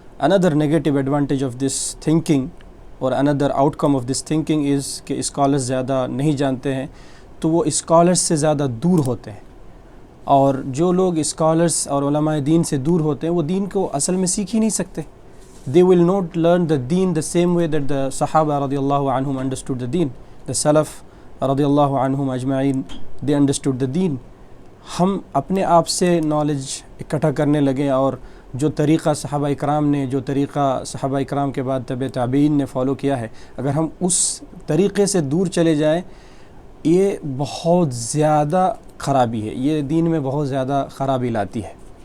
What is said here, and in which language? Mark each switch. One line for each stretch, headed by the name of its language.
English: اندر negative advantage of this thinking اور اندر outcome of this thinking is
Urdu: کہ scholars زیادہ نہیں جانتے ہیں تو وہ اسکالرس سے زیادہ دور ہوتے ہیں. اور جو لوگ اسکالرس اور علماء دین سے دور ہوتے ہیں وہ دین کو اصل میں سیکھ ہی نہیں سکتے.
English: They will not learn the deen the same way that the Sahaba radiallahu anhum understood the deen. The Salaf radiallahu anhum ajma'in, they understood the deen.
Urdu: ہم اپنے آپ سے نالج اکٹھا کرنے لگیں اور جو طریقہ صحابہ اکرام نے، جو طریقہ صحابہ اکرام کے بعد تبع تابعین نے فالو کیا ہے، اگر ہم اس طریقے سے دور چلے جائیں، یہ بہت زیادہ خرابی ہے، یہ دین میں بہت زیادہ خرابی لاتی ہے۔